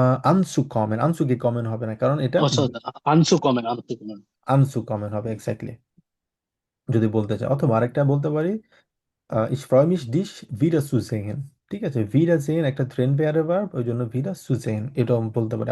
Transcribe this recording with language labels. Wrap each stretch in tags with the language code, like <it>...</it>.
<bn>anzukommen, anzugekommen হবে না, কারণ এটা</bn> <en>Oh, sorry, anzukommen, anzukommen.</en> <bn>anzukommen হবে, এক্স্যাক্টলি, যদি বলতে চাই। অথবা আরেকটা বলতে পারি,</bn> <de>ich freue mich dich wiederzusehen।</de> <bn>ঠিক আছে, wiedersehen একটা ট্রেন পেয়ারে ভার্ব, ওই জন্য wiederzusehen এটাও বলতে পারি।</bn>